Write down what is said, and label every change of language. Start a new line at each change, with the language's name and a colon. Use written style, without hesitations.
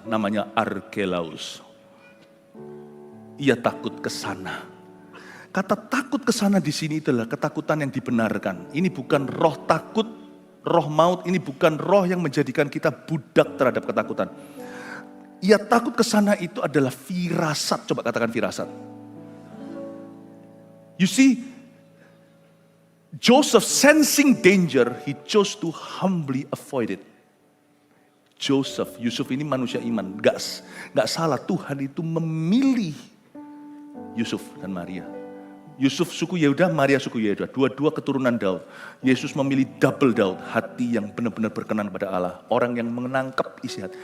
Indonesian: Namanya Arkelaus. Ia takut ke sana. Kata takut ke sana di sini adalah ketakutan yang dibenarkan. Ini bukan roh takut, roh maut. Ini bukan roh yang menjadikan kita budak terhadap ketakutan. Ia takut ke sana itu adalah firasat. Coba katakan firasat.
English: You see, Joseph sensing danger, he chose to humbly avoid it.
Indonesian: Yusuf ini manusia iman. Gak salah, Tuhan itu memilih Yusuf dan Maria. Yusuf suku Yehuda, Maria suku Yehuda. Dua-dua keturunan Daud. Yesus memilih double Daud. Hati yang benar-benar berkenan pada Allah. Orang yang menangkap isi hati.